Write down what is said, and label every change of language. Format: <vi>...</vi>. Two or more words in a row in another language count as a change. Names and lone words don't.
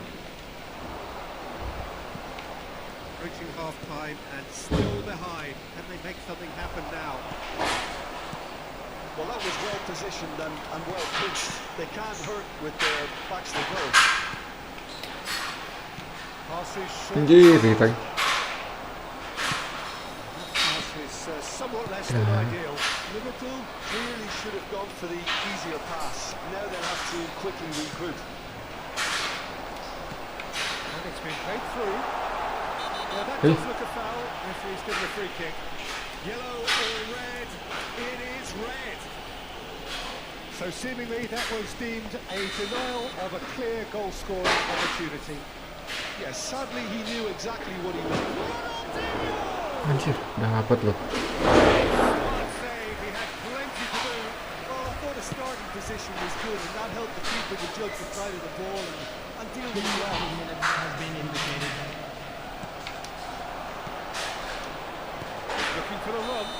<en>Reaching half-time and still behind. Can they make something happen now? Well, that was well positioned and well pitched. They can't hurt with their backs to goal. Passes short.</en> <id>Anjir, tadi.</id> <en>Pass is somewhat less than ideal. Liverpool really should have gone for the easier pass. Now they'll have to quickly regroup. And it's been played through. Well, that Hey. does look a foul. Referee's given a free kick. Yellow or red? It is red. So seemingly that was deemed a denial of a clear goal-scoring opportunity. Yes, sadly he knew exactly what he was doing.</en> <id>Anjir, udah ngapet loh.</id> <en>Smart save, he had plenty to do. Well, I thought the starting position was good, and that helped the keeper to judge the side of the ball and deal with it well. Minutes has been indicated. Looking for the run.</en>